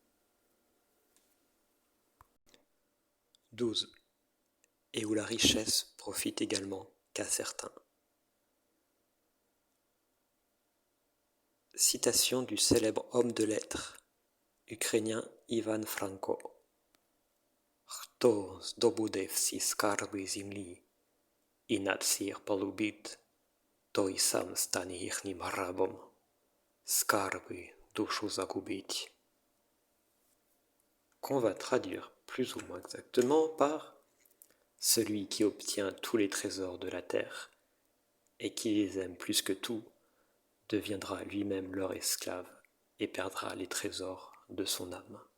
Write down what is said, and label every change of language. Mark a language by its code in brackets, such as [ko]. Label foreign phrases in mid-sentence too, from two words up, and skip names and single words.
[fr] 12. Et où la richesse profite également qu'à certains. Citation du célèbre homme de lettres ukrainien Ivan Franko. [uk] Хто здобуде всі скарби землі і над всіх полюбить, той сам стане їхнім рабом. Скарби душу загубить. [fr] Qu'on va traduire plus ou moins exactement par celui qui obtient tous les trésors de la terre et qui les aime plus que tout deviendra lui-même leur esclave et perdra les trésors de son âme.